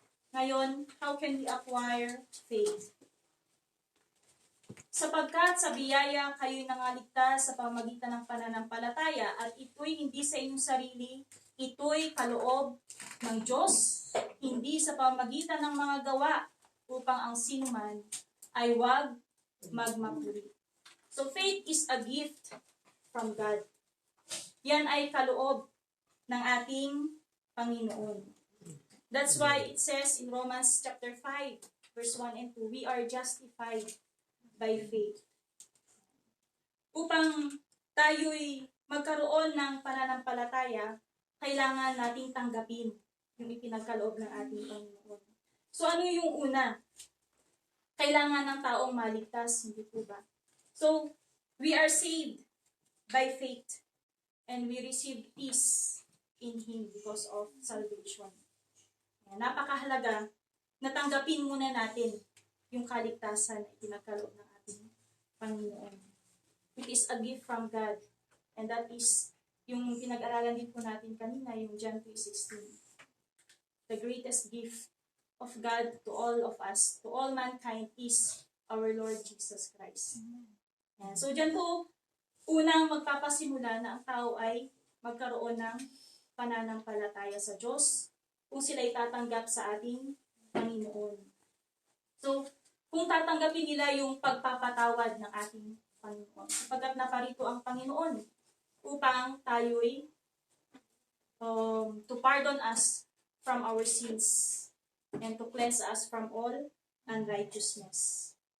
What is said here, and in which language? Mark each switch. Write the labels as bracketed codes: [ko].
[en] Ngayon, how can we acquire faith? [tl] Sapagkat sa biyaya kayo'y nangaligtas sa pamamagitan ng pananampalataya at ito'y hindi sa inyong sarili, ito'y kaloob ng Diyos, hindi sa pamamagitan ng mga gawa upang ang sinuman ay wag magmapuri. [en] So faith is a gift from God. [tl] Yan ay kaloob ng ating Panginoon. [en] That's why it says in Romans chapter 5, verse 1 and 2, we are justified by faith. [tl] Upang tayo'y magkaroon ng pananampalataya, kailangan nating tanggapin yung ipinagkaloob ng ating Panginoon. So ano yung una? Kailangan ng taong maligtas, hindi po ba? [en] So, we are saved by faith and we receive peace in Him because of salvation. [tl] Napakahalaga na tanggapin muna natin yung kaligtasan na ipinagkaloob ng ating Panginoon. [en] It is a gift from God. And that is [tl] yung pinag-aralan din po natin kanina, [en] yung John 3:16. The greatest gift of God to all of us, to all mankind, is our Lord Jesus Christ. [tl] So dyan po, unang magpapasimula na ang tao ay magkaroon ng pananampalataya sa Diyos kung sila itatanggap sa ating Panginoon. So, kung tatanggapin nila yung pagpapatawad ng ating Panginoon, sapagkat naparito ang Panginoon upang tayo'y [en] to pardon us from our sins and to cleanse us from all unrighteousness.